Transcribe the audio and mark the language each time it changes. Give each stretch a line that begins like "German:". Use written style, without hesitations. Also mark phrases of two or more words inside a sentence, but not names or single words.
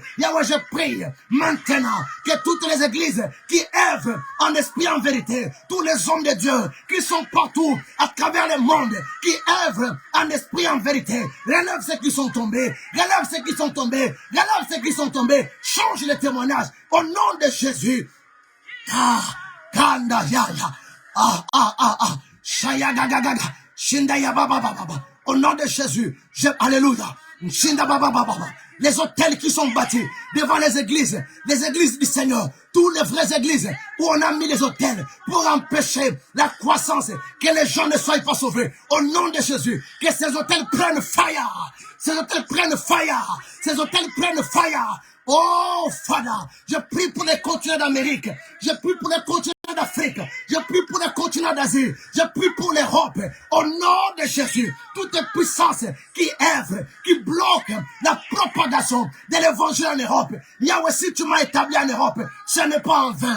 French: Yahweh, je prie maintenant que toutes les églises qui œuvrent en esprit, en vérité, tous les hommes de Dieu qui sont partout à travers le monde, qui œuvrent en esprit, en vérité, relève ceux qui sont tombés, change les témoignages au nom de Jésus. Kanda Yaya. Shaya gaga gaga. Shindaya baba baba. Au nom de Jésus, alléluia. Shinda baba baba. Les hôtels qui sont bâtis devant les églises du Seigneur, toutes les vraies églises où on a mis les hôtels pour empêcher la croissance, que les gens ne soient pas sauvés. Au nom de Jésus, que ces hôtels prennent fire. Ces hôtels prennent fire. Ces hôtels prennent fire.
English: Oh, Father,
French: je prie pour les continents d'Amérique, je prie pour les continents d'Afrique, je prie pour les continents d'Asie, je prie pour l'Europe. Au nom de Jésus, toute puissance qui œuvre, qui bloque la propagation de l'évangile en Europe. Yahweh, si tu m'as établi en Europe, ce n'est pas en vain.